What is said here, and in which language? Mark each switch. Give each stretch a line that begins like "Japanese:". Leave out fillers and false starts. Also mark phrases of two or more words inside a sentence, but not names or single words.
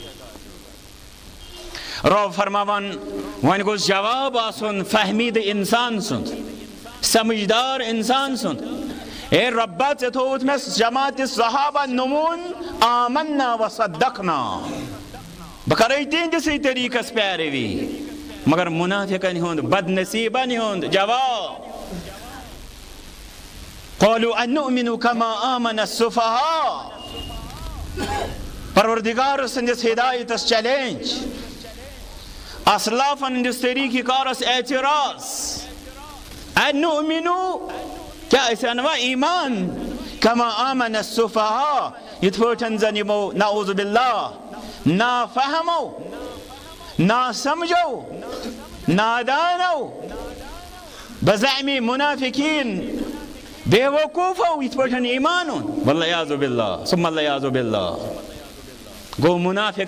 Kashmiri: رب فرماوان وۄنۍ گوٚژھ جواب آسُن فہمیٖدٕ انسان سُنٛد سمجھدار انسان سُنٛد اے ربا ژےٚ تھووُتھ مےٚ جماعتِ صحابہ نموٗن
Arabic: آمنا وصدقنا
Kashmiri: بہٕ کرے تِہنٛدِسٕے طریٖقس پیروی مگر منافقن ہند بد نصیبن ہند جواب
Arabic: قالوا ان نؤمن كما آمن السفهاء
Kashmiri: پروردگار سندس ہدایت چیلنج اسلافن ہندس طریقہ کارس اعتراض
Arabic: ان نؤمن
Kashmiri: کیا اس انواع ایمان
Arabic: كما آمن السفهاء
Kashmiri: یت پٲٹھۍ زن یمو
Arabic: نعوذ باللہ
Kashmiri: نا فہمو نا سمجھو نادانو بزعمی منافقین بے وقوفو یت پٲٹھۍ ایمان
Arabic: والعیاذ باللہ ثم العیاذ باللہ
Kashmiri: گو منافق